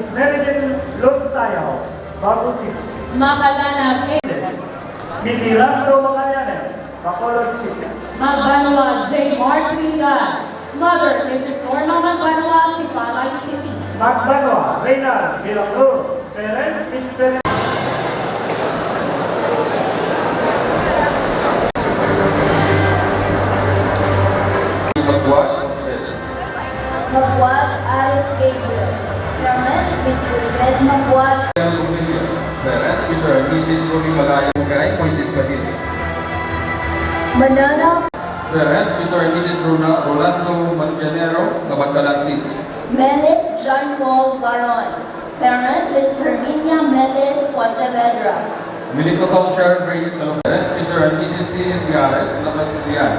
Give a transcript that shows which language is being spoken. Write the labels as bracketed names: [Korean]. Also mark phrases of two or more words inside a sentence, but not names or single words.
[English] Merijan Luntayao, Bago City. Makalanang Mitirando Magallanes, Bacolod City. Magbanwa J. Mark Ringan. Mother, Mrs. Norma Magbanwa, Sipalay City. Magbanwa Reynald de la Cruz. Parents, Mr. Magbuhat. Magbuhat Aris Gabriel. Parents, Mr. Ed Magbuhat. Parents, Mr. and Mrs. Ruby Malaya Mugay, Moises Padilla. Manana Parents, Mr. and Mrs. Rolando Manganero, Kabangalan City. Melis John Paul Baron. Parent, Mrs. Herminia Melis Pontevedra. Milicoton Sharon Grace, Parents, Mr. and Mrs. Tines Gales, Napasiliana.